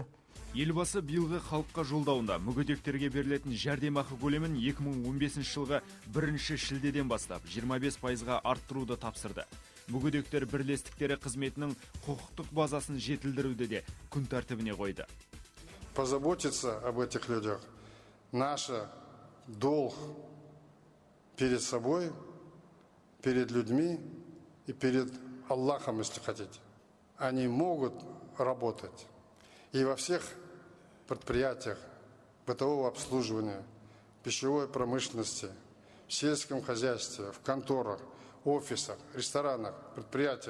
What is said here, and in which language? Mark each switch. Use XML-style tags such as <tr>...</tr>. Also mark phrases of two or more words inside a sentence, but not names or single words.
<kk>Елбасы биылғы халыққа жолдауында мүгедектерге берілетін жәрдемақы көлемін 2015 жылғы 1 шілдеден бастап 25%-ға арттыруды тапсырды. Мүгедектер бірлестіктері қызметінің құқықтық базасын жетілдіруді де күн тәртібіне қойды.</kk> <ru>Позаботиться об этих людях наш долг перед собой, перед людьми и перед Аллахом, если хотите. Они могут работать и во всех предприятиях бытового обслуживания, пищевой промышленности, в сельском хозяйстве, в конторах, офисах, ресторанах, предприятиях.</ru>